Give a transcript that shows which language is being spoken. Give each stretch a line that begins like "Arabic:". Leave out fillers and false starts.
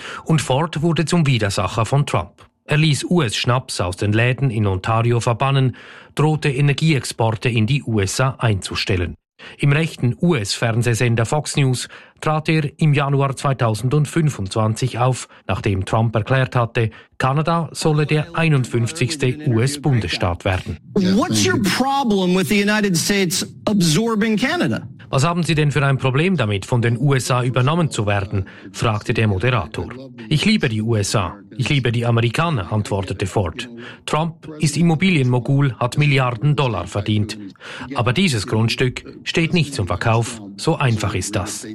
German: Und Ford wurde zum Widersacher von Trump. Er ließ US-Schnaps aus den Läden in Ontario verbannen, drohte Energieexporte in die USA einzustellen. Im rechten US-Fernsehsender Fox News trat er im Januar 2025 auf, nachdem Trump erklärt hatte, Kanada solle der 51. US-Bundesstaat werden.
English: What's your problem with the United States absorbing Canada?
German: Was haben Sie denn für ein Problem damit, von den USA übernommen zu werden? Fragte der Moderator. Ich liebe die USA. Ich liebe die Amerikaner, antwortete Ford. Trump ist Immobilienmogul, hat Milliarden Dollar verdient. Aber dieses Grundstück steht nicht zum Verkauf. So einfach ist das.